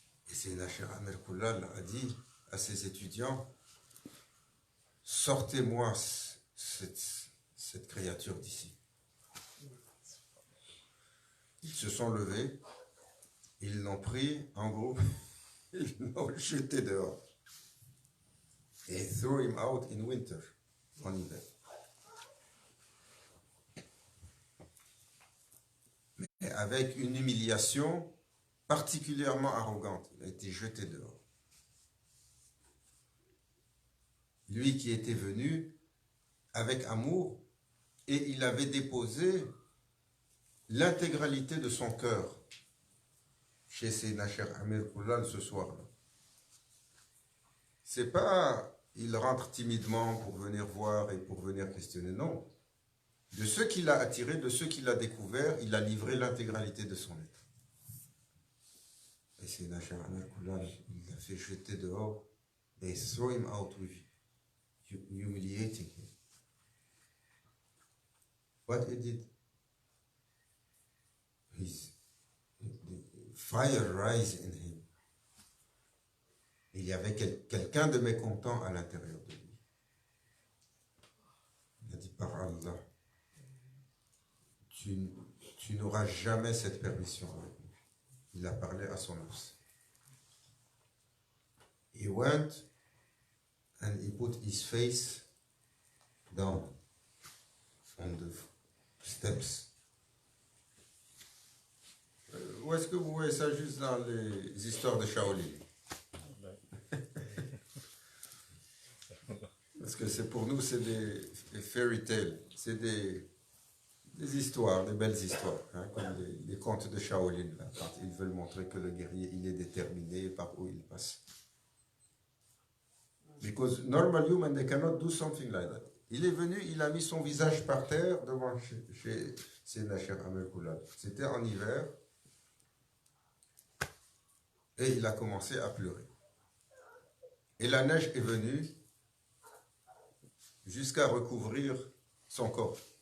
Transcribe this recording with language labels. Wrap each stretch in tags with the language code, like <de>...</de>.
<fr>Et c'est Nachar Amer Koulal a dit à ses étudiants, sortez-moi cette créature d'ici. Ils se sont levés, ils l'ont pris en groupe, ils l'ont jeté dehors.</fr> <en>Et threw him out in winter,</en> <fr>en hiver. Mais avec une humiliation particulièrement arrogante, il a été jeté dehors. Lui qui était venu avec amour, et il avait déposé l'intégralité de son cœur chez Sayyidina Cheikh Amir Koulal ce soir-là. C'est pas il rentre timidement pour venir voir et pour venir questionner, non. De ceux qu'il a attirés, de ceux qu'il a découverts, il a livré l'intégralité de son être. Et Sayyidina Cheikh Amir Koulal, il l'a fait jeter dehors.</fr> <en>They throw him out with humiliating him. What he did? The fire rise in him.</en> <fr>Il y avait quelqu'un de mécontent à l'intérieur de lui. Il a dit par Allah, tu n'auras jamais cette permission avec nous. Il a parlé à son nafs.</fr> <en>He went and he put his face down on the steps.</en> <fr>Où est-ce que vous voyez ça juste dans les histoires de Shaolin? Parce que c'est pour nous, c'est des fairy tales, c'est des histoires, des belles histoires, hein, comme les contes de Shaolin, là, quand ils veulent montrer que le guerrier, il est déterminé par où il passe.</fr> <en>Because normal human, they cannot do something like that.</en> <fr>Il est venu, il a mis son visage par terre devant chez Nacher Amel Koulal. C'était en hiver. Et il a commencé à pleurer. Et la neige est venue jusqu'à recouvrir son corps.</fr>